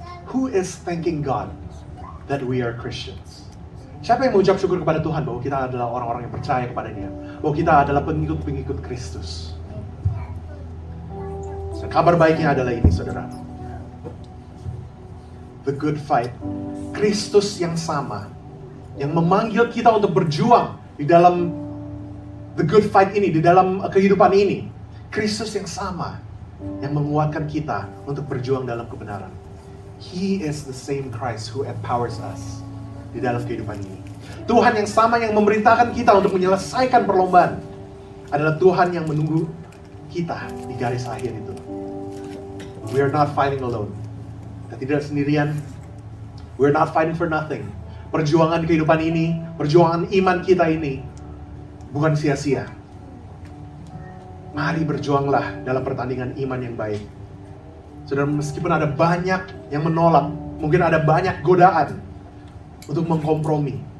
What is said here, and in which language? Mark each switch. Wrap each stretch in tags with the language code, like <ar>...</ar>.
<en>Who is thanking God that we are Christians?</en> <id>Siapa yang mengucap syukur kepada Tuhan bahwa kita adalah orang-orang yang percaya kepadanya? Bahwa kita adalah pengikut-pengikut Kristus? Dan kabar baiknya adalah ini, saudara.</id> <en>The good fight.</en> <id>Kristus yang sama, yang memanggil kita untuk berjuang di dalam the good fight ini, di dalam kehidupan ini. Kristus yang sama, yang menguatkan kita untuk berjuang dalam kebenaran.</id> <en>He is the same Christ who empowers us</en> <id>di dalam kehidupan ini. Tuhan yang sama yang memerintahkan kita untuk menyelesaikan perlombaan adalah Tuhan yang menunggu kita di garis akhir itu.</id> <en>We are not fighting alone.</en> <id>Kita tidak sendirian.</id> <en>We are not fighting for nothing.</en> <id>Perjuangan kehidupan ini, perjuangan iman kita ini bukan sia-sia. Mari berjuanglah dalam pertandingan iman yang baik. Saudara, meskipun ada banyak yang menolak, mungkin ada banyak godaan untuk mengkompromi.</id>